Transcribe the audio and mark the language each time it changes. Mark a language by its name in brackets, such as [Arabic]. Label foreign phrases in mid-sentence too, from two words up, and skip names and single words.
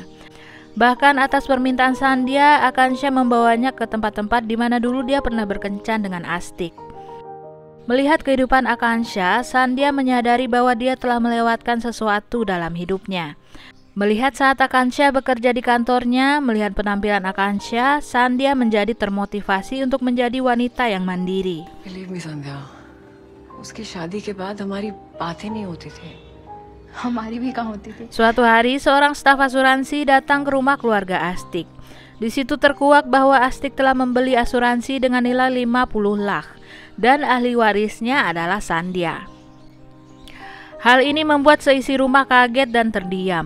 [Indonesian] Bahkan atas permintaan Sandhya, Akansha membawanya ke tempat-tempat di mana dulu dia pernah berkencan dengan Astik. Melihat kehidupan Akansha, Sandhya menyadari bahwa dia telah melewatkan sesuatu dalam hidupnya. Melihat saat Akansha bekerja di kantornya, melihat penampilan Akansha, Sandhya menjadi termotivasi untuk menjadi wanita yang mandiri. [English] Believe me [Hindi] संध्या, उसकी शादी के बाद हमारी बातें नहीं होती थी। हमारी भी कहाँ होती थी। [Indonesian] Suatu hari, seorang staf asuransi datang ke rumah keluarga Astik. Di situ terkuak bahwa Astik telah membeli asuransi dengan nilai 50 lakh dan ahli warisnya adalah Sandhya. Hal ini membuat seisi rumah kaget dan terdiam.